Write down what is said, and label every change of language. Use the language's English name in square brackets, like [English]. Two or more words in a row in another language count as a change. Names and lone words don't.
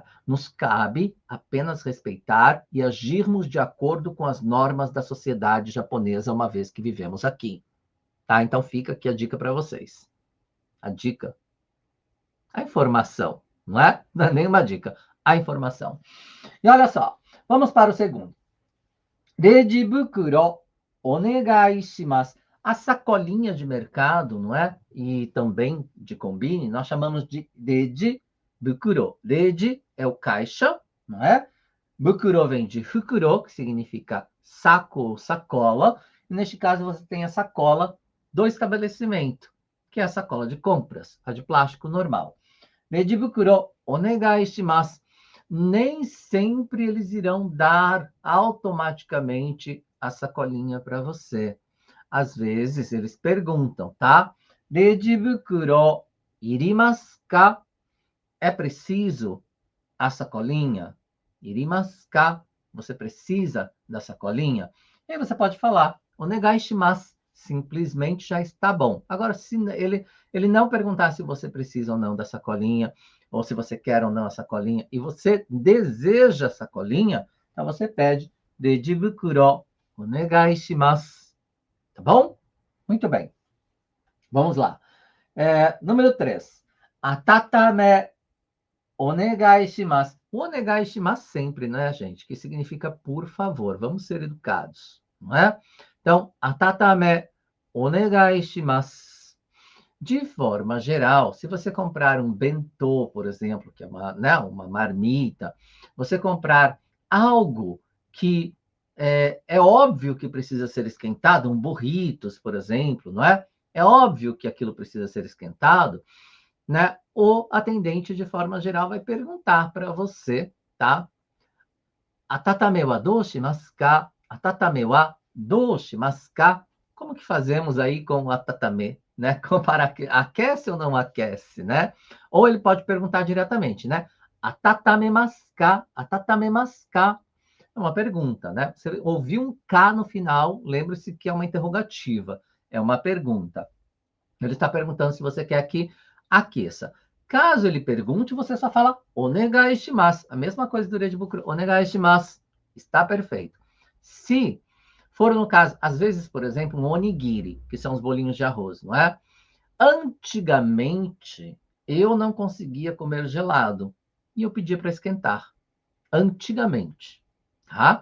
[Portuguese] Nos cabe apenas respeitar e agirmos de acordo com as normas da sociedade japonesa, uma vez que vivemos aqui. Tá? Então, fica aqui a dica para vocês. A dica, a informação, não é? Não é nem uma dica, a informação. E olha só, vamos para o segundo. [Japanese] レジ袋お願いします. [Portuguese] A sacolinha de mercado, não é? E também de combine, nós chamamos de reiji bukuro. Reiji é o caixa, não é? Bukuro vem de fukuro, que significa saco ou sacola. E neste caso, você tem a sacola do estabelecimento, que é a sacola de compras, a de plástico normal. [Japanese] レジ袋お願いします. [Portuguese] Nem sempre eles irão dar automaticamente a sacolinha para você. Às vezes, eles perguntam, tá? [Japanese] レジ袋いりますか? [Portuguese] É preciso a sacolinha? [Japanese] いりますか? [Portuguese] Você precisa da sacolinha? E aí você pode falar, [Japanese] お願いします. [Portuguese] Simplesmente já está bom. Agora, se ele não perguntar se você precisa ou não da sacolinha, ou se você quer ou não a sacolinha, e você deseja a sacolinha, então você pede [Japanese] レジ袋お願いします. [Portuguese] Tá bom? Muito bem. Vamos lá. Número 3. [Japanese] 温めお願いします. [Portuguese] O [Japanese] お願いします [Portuguese] sempre, né, gente? Que significa por favor. Vamos ser educados, não é? [Japanese] Então, 温めお願いします. [Portuguese] De forma geral, se você comprar um bentô, por exemplo, que é uma marmita, você comprar algo que é óbvio que precisa ser esquentado, um burritos, por exemplo, não é? É óbvio que aquilo precisa ser esquentado, né? O atendente, de forma geral, vai perguntar para você, tá? [Japanese] 温めはどうしますか？温めはどうしますか? [Portuguese] Como que fazemos aí com o atatame, né? Aquece ou não aquece, né? Ou ele pode perguntar diretamente, né? [Japanese] 温めますか？温めますか? [Portuguese] É uma pergunta, né? Você ouviu um K no final, lembre-se que é uma interrogativa, é uma pergunta. Ele está perguntando se você quer que aqueça. Caso ele pergunte, você só fala [Japanese] お願いします. [Portuguese] A mesma coisa do [Japanese] レジ袋、お願いします. [Portuguese] Está perfeito. Se for no caso, às vezes, por exemplo, um onigiri, que são os bolinhos de arroz, não é? Antigamente, eu não conseguia comer gelado e eu pedia para esquentar. Antigamente. Tá?